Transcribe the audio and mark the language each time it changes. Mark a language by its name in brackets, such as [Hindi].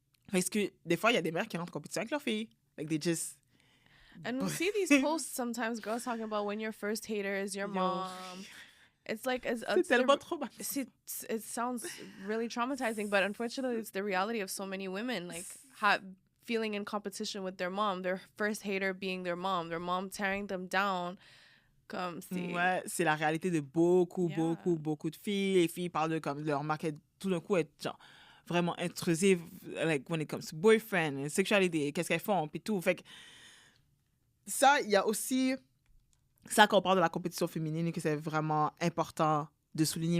[French] Parce que des fois, il y a des mères qui rentrent en compétition avec leurs filles. [English] Like they just... And we see these posts sometimes, girls talking about when your first hater is your mom. It's like it's [French] tellement traumatisant. [English] It sounds really traumatizing, but unfortunately, it's the reality of so many women, like feeling in competition with their mom, their first hater being their mom tearing them down. [French] Comme c'est la réalité de beaucoup de filles. Les filles parlent de comme leur marque tout d'un coup être genre vraiment intrusive, [English] like when it comes to boyfriend, [French] sexualité, qu'est-ce qu'elles font, puis tout. Fait que ça, il y a aussi ça qu'on parle de la compétition féminine et que c'est vraiment important de souligner.